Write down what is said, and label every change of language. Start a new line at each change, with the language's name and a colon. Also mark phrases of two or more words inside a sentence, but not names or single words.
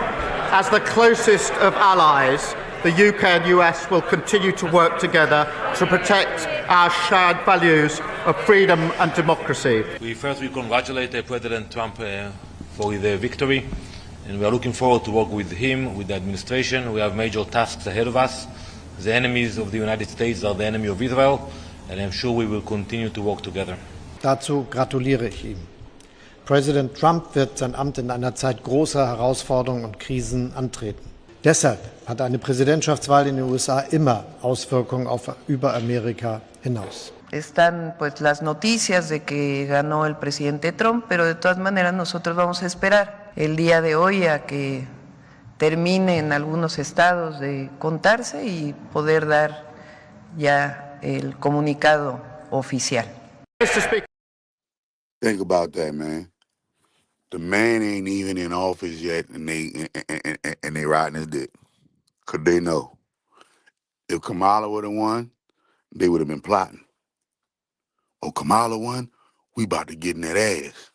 English: As the closest of allies, the UK and US will continue to work together to protect our shared values of freedom and democracy. We congratulate President Trump for the victory, and we are looking forward to work with him, with the administration. We have major tasks ahead of us. The enemies of the United States are the enemy of Israel, and I'm sure we will continue to work together.
German: Dazu gratuliere ich ihm. Präsident Trump wird sein Amt in einer Zeit großer Herausforderungen und Krisen antreten. Deshalb hat eine Präsidentschaftswahl in den USA immer Auswirkungen über Amerika hinaus.
Spanish: Están pues las noticias de que ganó el presidente Trump, pero de todas maneras nosotros vamos a esperar el día de hoy a que termine en algunos estados de contarse y poder dar ya el comunicado oficial.
English: Think about that, man. The man ain't even in office yet, and they riding his dick. Cause they know if Kamala would have won, they would have been plotting. Oh, Kamala won, we about to get in that ass.